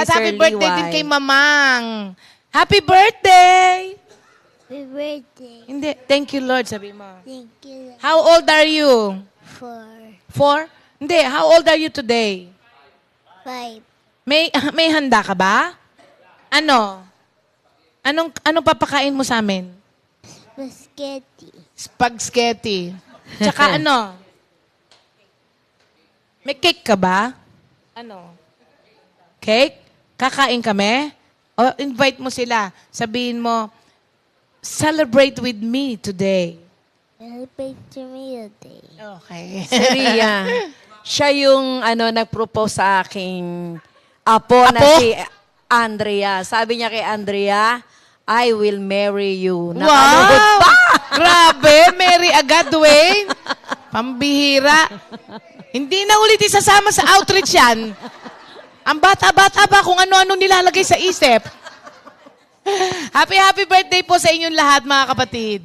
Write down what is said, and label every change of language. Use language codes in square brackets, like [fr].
[en] At happy birthday [tl] Liway. din kay Mamang. [en] Happy birthday! Happy birthday. [tl] Hindi, [en] thank you Lord, [tl] sabi mo. [en] Thank you How old are you? for 4? [tl] Hindi, [en] how old are you today? 5. [tl] May handa ka ba? Ano? Anong papakain mo sa amin? Spaghetti. Spaghetti. Tsaka ano? May cake ka ba? Ano? Cake? Kakain kami? O invite mo sila. Sabihin mo, [en] celebrate with me today. Celebrate to me today. Okay. [tl] Si Ria. Siya yung nag-propose sa aking apo na Apo? si Andrea. Sabi niya kay Andrea, [en] I will marry you. Wow! [tl] Nakanuhod pa! Grabe, Mary agad, Dwayne. Pambihira. Hindi na ulit isasama sa outreach yan. Ang bata-bata ba kung ano-ano nilalagay sa isip. Happy birthday po sa inyong lahat, mga kapatid.